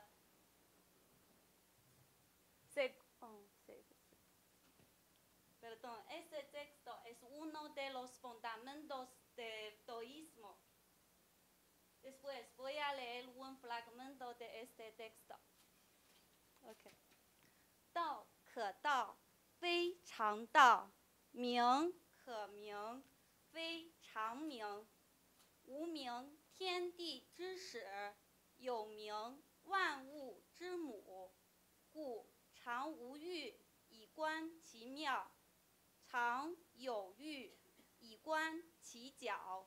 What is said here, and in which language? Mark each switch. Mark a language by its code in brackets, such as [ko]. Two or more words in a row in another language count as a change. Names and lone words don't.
[es] Perdón, este texto es uno de los fundamentos del taoísmo. Después voy a leer un fragmento de este texto. Okay. [zh] 道可道，非常道；名可名，非常名。无名，天地之始；有名，万物之母。故常无欲，以观其妙；常有欲，以观其徼。